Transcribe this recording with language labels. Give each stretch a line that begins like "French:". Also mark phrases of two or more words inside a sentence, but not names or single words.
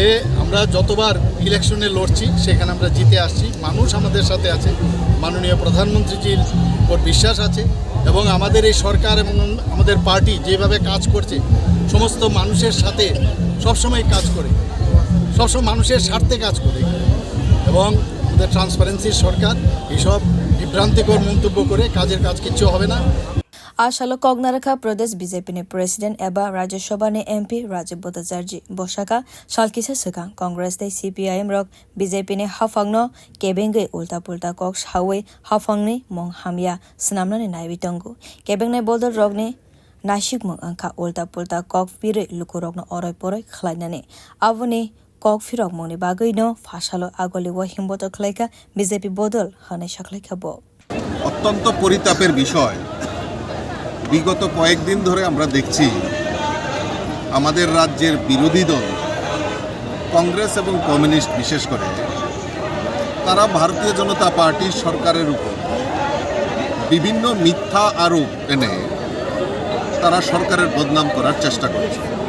Bangla: আমরা যতবার ইলেকশনে লড়ছি সেখানে আমরা জিতে আসছি মানুষ আমাদের সাথে আছে মাননীয় প্রধানমন্ত্রীজির উপর বিশ্বাস আছে এবং আমাদের এই সরকার এবং আমাদের পার্টি যেভাবে কাজ করছে সমস্ত মানুষের সাথে সবসময় কাজ করে সবসময় মানুষের স্বার্থে কাজ করে এবং আমাদের ট্রান্সপারেন্সির সরকার এইসব বিভ্রান্তিকর মন্তব্য করে কাজের কাজ কিচ্ছু হবে না
Kok Borok: Ashalo Kognarakha Pradesh BJP ni President eba Rajya Sabha ni MP bodol bosaka Shalkisa sekang Congress te CPIM rok BJP ni hafangno kebengai
Bangla: ulta pulta
Kok Borok: kok sawe hafangni mong hamya snamna ni naibi tongo kebengnai bodol rok ni nasikmung angka
Bangla: ulta pulta
Kok Borok: kok pire lukurokno oroi poroi khlainani aboni kok phirokmung ni bagai no phasalo agoliwo himbotok khlaika BJP bodol hanai saklaika bo
Bangla: অত্যন্ত পরিতাপের বিষয় বিগত কয়েকদিন ধরে আমরা দেখছি আমাদের রাজ্যের বিরোধী দল কংগ্রেস এবং কমিউনিস্ট বিশেষ করে তারা ভারতীয় জনতা পার্টির সরকারের উপর বিভিন্ন মিথ্যা আরোপ এনে তারা সরকারের বদনাম করার চেষ্টা করছে